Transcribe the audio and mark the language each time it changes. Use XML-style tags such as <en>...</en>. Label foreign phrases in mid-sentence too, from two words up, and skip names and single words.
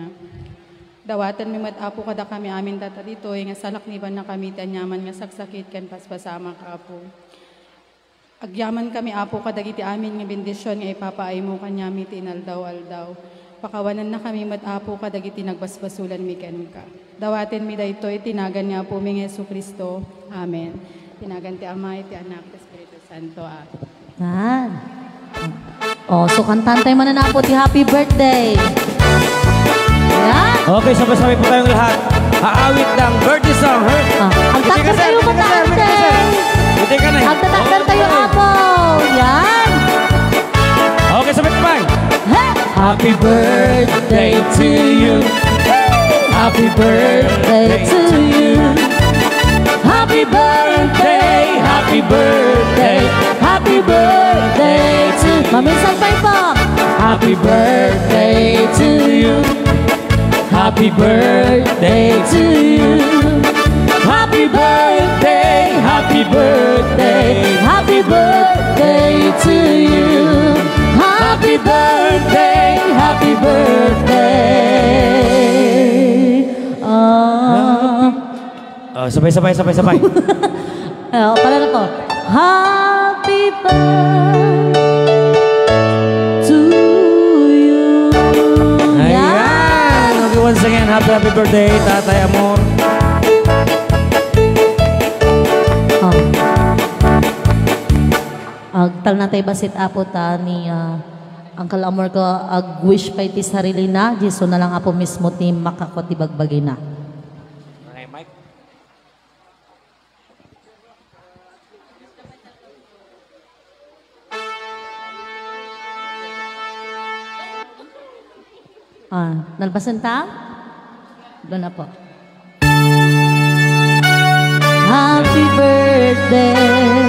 <ilo>Dawatan mi apo kada kami amin tata dito, nga salakniban na kami tanyaman nga saksakit ken paspasama ka apo. Agyaman kami apo kadagiti amin nga bendisyon nga ipapaay mo kanyami tinaldaw-aldaw. Pakawanan na kami apo kadagiti nagbasbasulan mi ken ka. Dawaten mi daytoy tinagan niya po mi Yesu Kristo. Amen. Tinagan ti Amay, ti Anak, ti Espiritu Santo. Amen.</ilo> <tl>Yan. Oh, so kantahan tayo man na po ti</tl> <en>happy birthday.</en> <tl>Yan. Okay, sabay-sabay po tayong lahat. Aawit ng birthday song.</tl> <ilo>Ang takder kayo matante.</ilo> <tl>Buti ka na.</tl> <ilo>Ang tatakder kayo apo. Yan.</ilo> <tl>Okay, sabay-sabay. Hey!</tl> <en>Happy birthday to you. Happy birthday to you. Happy birthday, happy birthday, happy birthday to you.</en> <tl>Maminsan pa po.</tl> <en>Happy birthday to you. Happy birthday to you. Happy birthday, happy birthday, happy birthday to you. Happy birthday, happy birthday.</en> <tl>Sabay-sabay. Pala na to.</tl> <en>Happy birthday to you. Ayan. Okay, once again, happy birthday, Tatay Amor.</en> <ilo>Agtal na tayo basit apo ta ni Uncle Amor ko ag-wish pa iti sarili na. Diso na lang apo mismo ti makakot ti bagbagi na.</ilo> <en>Okay, Mike.</en> <ilo>Nalbasan ta?</ilo> <tl>Doon na po.</tl> <en>Happy birthday.</en>